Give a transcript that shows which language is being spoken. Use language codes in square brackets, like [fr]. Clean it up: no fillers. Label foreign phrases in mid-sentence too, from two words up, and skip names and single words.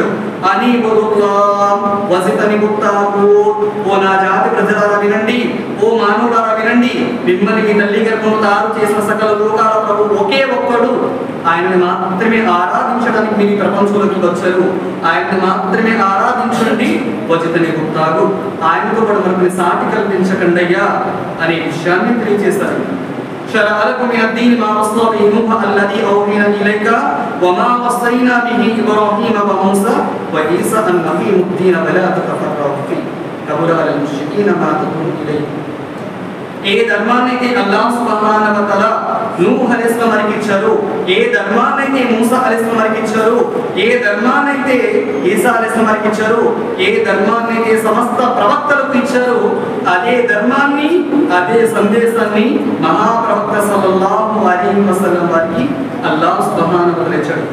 [ar] أن اعبدوا الله واجتنبوا الطاغوت, [te] ఓ నా జాతి ప్రజలారా వినండి, ఓ మానవులారా వినండి, మిమ్మల్ని మీ తల్లి గర్భంలో తయారు చేసిన సకల లోకాల ప్రభువు ఒకే ఒక్కడు, ఆయనని మాత్రమే ఆరాధించడానికి మీరు ఈ ప్రపంచంలోకి వచ్చారు, ఆయనని మాత్రమే ఆరాధించండి. [ar] واجتنبوا الطاغوت, [te] ఆయనతో కూడా మనకు సాటి కల్పించకండి అయ్యా అనే విషయాన్ని తెలియజేశారు. [ar] شرع لكم من الدين ما وصى به نوح الذي أوحينا إليك وما وصينا به إبراهيم وموسى وعيسى أن أقيموا الدين ولا تتفرقوا فيه كبر على المشركين ما تدعون إليه. [te] ఏ ధర్మాన్నైతే [ar] الله سبحانه وتعالى [te] నూహ్ [ar] عليه السلام [te] వారికి ఇచ్చారు, ఏ ధర్మాన్నైతే మూసా [ar] عليه السلام [te] వారికి ఇచ్చారు, ఏ ధర్మాన్నైతే ఈసా [ar] عليه السلام [te] వారికి ఇచ్చారు, ఏ ధర్మాన్నైతే సమస్త ప్రవక్తలకు ఇచ్చారు, అదే ధర్మాన్ని అదే సందేశాన్ని మహాప్రవక్త [ar] صلى الله عليه وسلم [te] వారికి [ar] الله سبحانه وتعالى [te] ఇచ్చాడు.